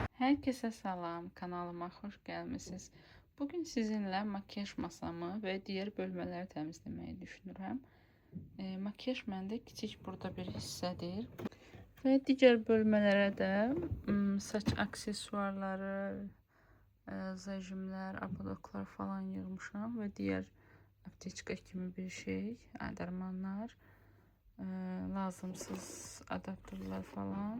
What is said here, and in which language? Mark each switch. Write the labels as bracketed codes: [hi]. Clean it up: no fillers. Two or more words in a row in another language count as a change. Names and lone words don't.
[tr] Herkese salam, kanalıma hoş gelmişsiniz. Bugün sizinle makyaj masamı ve diğer bölmeleri temizlemeyi düşünürəm. [az] Makyaj məndə kiçik burada bir hissədir. Və digər bölmələrə də saç aksesuarları, zajimlər, abadoklar falan yığmışam və digər aptečka kimi bir şey, dərmanlar, lazımsız adaptörlər falan.